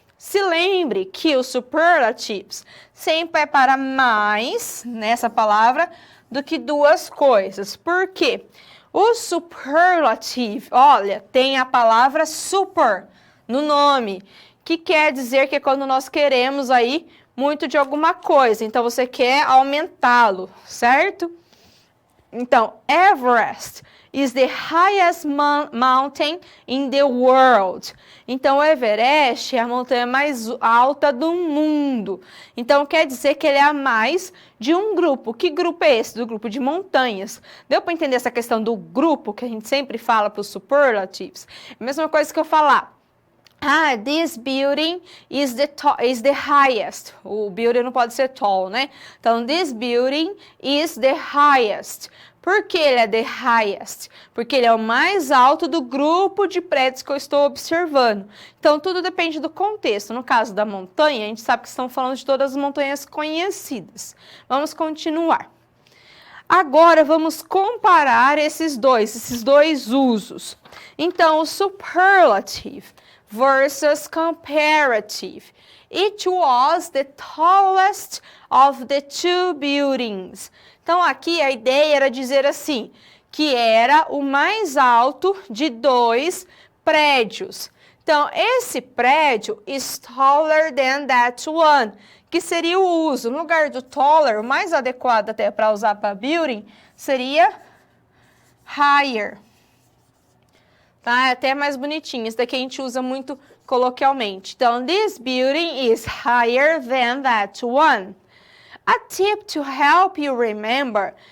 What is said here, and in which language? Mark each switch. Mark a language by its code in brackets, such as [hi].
[pt] Se lembre que os superlatives sempre é para mais, nessa palavra, do que 2 coisas. Por quê? O superlative, olha, tem a palavra super no nome, que quer dizer que é quando nós queremos aí muito de alguma coisa. Então, você quer aumentá-lo, certo? Então, [en] Everest is the highest mountain in the world. [pt] Então, o Everest é a montanha mais alta do mundo. Então, quer dizer que ele é a mais de um grupo. Que grupo é esse? Do grupo de montanhas. Deu para entender essa questão do grupo, que a gente sempre fala para os superlatives? É a mesma coisa que eu falar. [en] This building is the highest. [pt] O building não pode ser tall, né? Então, [en] this building is the highest. [pt] Por que ele é the highest? Porque ele é o mais alto do grupo de prédios que eu estou observando. Então, tudo depende do contexto. No caso da montanha, a gente sabe que estão falando de todas as montanhas conhecidas. Vamos continuar. Agora, vamos comparar esses dois usos. Então, o superlative versus comparative. [en] It was the tallest of the 2 buildings. [pt] Então, aqui a ideia era dizer assim, que era o mais alto de 2 prédios. Então, esse prédio [en] is taller than that one, [pt] que seria o uso. No lugar do taller, o mais adequado até para usar para building, seria higher. Tá? É até mais bonitinho. Isso daqui a gente usa muito coloquialmente. Então, [en] this building is higher than that one. A tip to help you remember.